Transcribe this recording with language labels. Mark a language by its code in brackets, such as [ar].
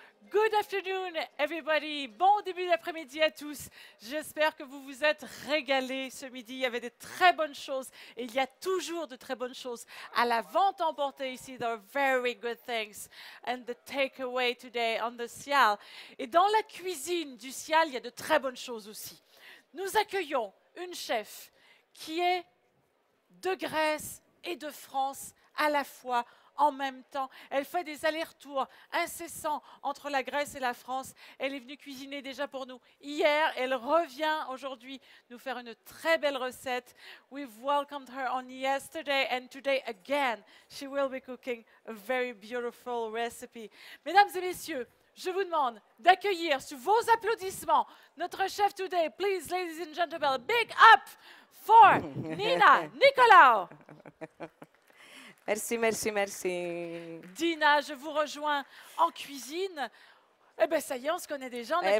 [en] Good afternoon, everybody. [fr] Bon début d'après-midi à tous. J'espère que vous vous êtes régalés ce midi. Il y avait de très bonnes choses et il y a toujours de très bonnes choses à la vente emportée ici. [en] There are very good things. And the takeaway today on the Cial. [fr] Et dans la cuisine du Cial, il y a de très bonnes choses aussi. Nous accueillons une chef qui est de Grèce et de France à la fois, en même temps. Elle fait des allers-retours incessants entre la Grèce et la France. Elle est venue cuisiner déjà pour nous hier. Elle revient aujourd'hui nous faire une très belle recette. [en] We've welcomed her on yesterday and today again. She will be cooking a very beautiful recipe. [fr] Mesdames et messieurs, je vous demande d'accueillir sous vos applaudissements notre chef [en] today. Please, ladies and gentlemen, big up for Nina Nicolaou. [fr] Merci, merci, merci. Dina, je vous rejoins en cuisine. Eh bien, ça y est, on se connaît déjà. On a